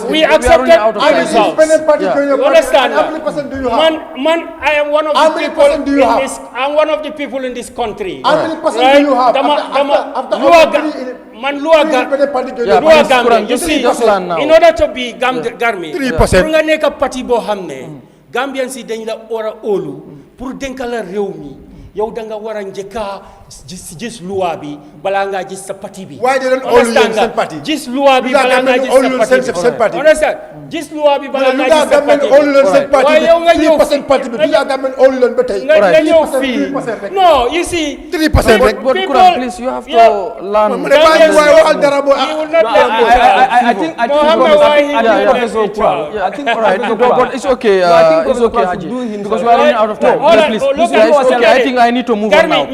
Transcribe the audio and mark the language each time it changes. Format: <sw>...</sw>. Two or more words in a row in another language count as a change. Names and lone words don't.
<en>We accepted the results. Independent party join your You party. understand? How many percent do you have? Man, I am one of How the many people percent do you in have? this. I'm one of the people in this country. How many percent do you have? After Luaga, party join Yeah, your party? Gambia. You see, just land now. in order to be Garmi, 3%.</en> <wo>pour nga nekk parti boo xam ne Gambian si dañ la war a óolu pour dénkala réew mi yow da nga war a njëkka gis loi bi balaa ngaa gis sa parti bi.</wo> <en>Why they don't</en> <wo>óolu yéen seen parti? Gis loi bi balaa ngaa gis sa parti bi.</wo> <en>Understand?</en> <wo>Gis loi bi balaa ngaa gis sa parti bi. waaye yow nga ñëw fii nga ñëw fii.</wo> <en>No, you see.</en> <wo>3% rek.</wo> <en>But Quran, please, you have to learn. I think But it's okay. It's okay, Haji, because we are running out of time. Please, it's okay. I think I need to move on now.</en>